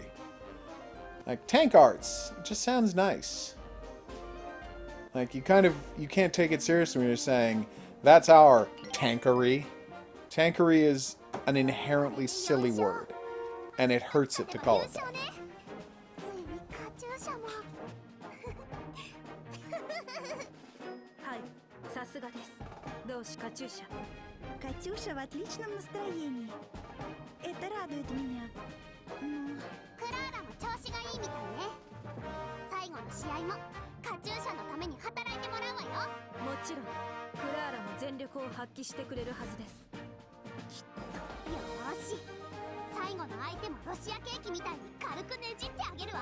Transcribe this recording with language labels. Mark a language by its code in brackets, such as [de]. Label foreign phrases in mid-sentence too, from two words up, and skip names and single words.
[en] Like, tank arts, it just sounds nice. Like, you can't take it seriously when you're saying, that's our tankery. Tankery is an inherently silly word, and it hurts it to call it that. [ja] ついにカチューシャも。はいさすがです。同志カチューシャ。 [ru] Катюша в отличном настроении. Это радует меня. [ja] クラーラも調子がいいみたいね。最後の試合もカチューシャのために働いてもらうわよ。もちろんクラーラも全力を発揮してくれるはずです。よーし、最後の相手もロシアケーキみたいに軽くねじってあげるわ。